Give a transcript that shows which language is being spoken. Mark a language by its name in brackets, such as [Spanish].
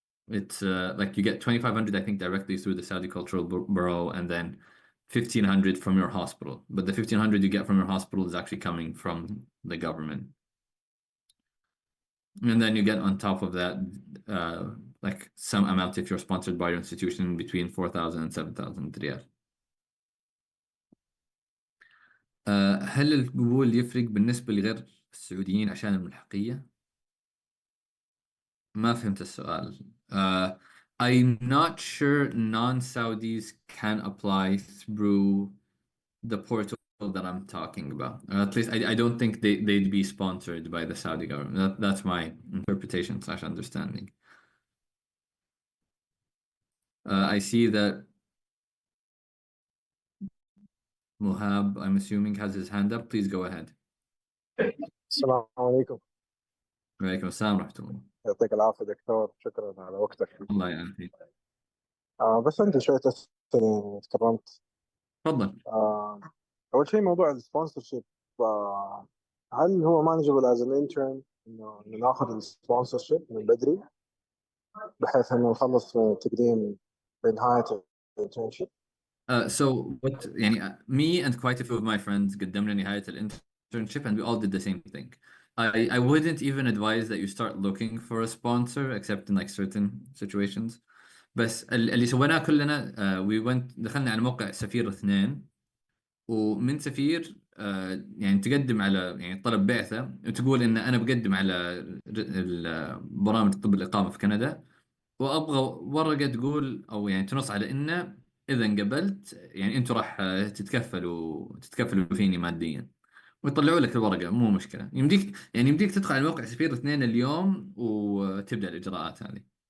[English] It's like you get 2,500, I think, directly through the Saudi Cultural Bureau, and then 1,500 from your hospital. But the 1,500 you get from your hospital is actually coming from the government. And then you get on top of that, like some amount if you're sponsored by your institution between 4,000 and 7,000 riyal. [Arabic] هل القبول يفرق بالنسبة لغير السعوديين عشان الملحقية؟ ما فهمت السؤال. [English] I'm not sure non-Saudis can apply through the portal that I'm talking about. At least I don't think they'd be sponsored by the Saudi government. That's my interpretation slash understanding. I see that Mohab, I'm assuming, has his hand up. Please go ahead. [Arabic] السلام عليكم. وعليكم السلام ورحمة الله. يعطيك العافية دكتور، شكرا على وقتك. الله يعافيك. بس عندي شوية أسئلة تكرمت. تفضل. أول شيء موضوع السبونسر شيب، هل هو مانجبل از ان انترن إنه ناخذ السبونسر شيب من بدري بحيث إنه نخلص تقديم بنهاية الانترنشيب؟ [English] So what يعني me and quite a few of my friends [Arabic] قدمنا نهاية [English] الinternship and we all did the same thing. I wouldn't even advise that you start looking for a sponsor except in like certain situations. [Arabic] بس اللي سويناه كلنا [English] we went [Arabic] دخلنا على موقع سفير 2 ومن سفير يعني تقدم على يعني طلب بعثة وتقول ان انا بقدم على برامج طب الإقامة في كندا وابغى ورقه تقول او يعني تنص على انه اذا انقبلت يعني انتم راح تتكفلوا فيني ماديا ويطلعوا لك الورقه مو مشكله يمديك تدخل على موقع سفير 2 اليوم وتبدا الاجراءات هذه.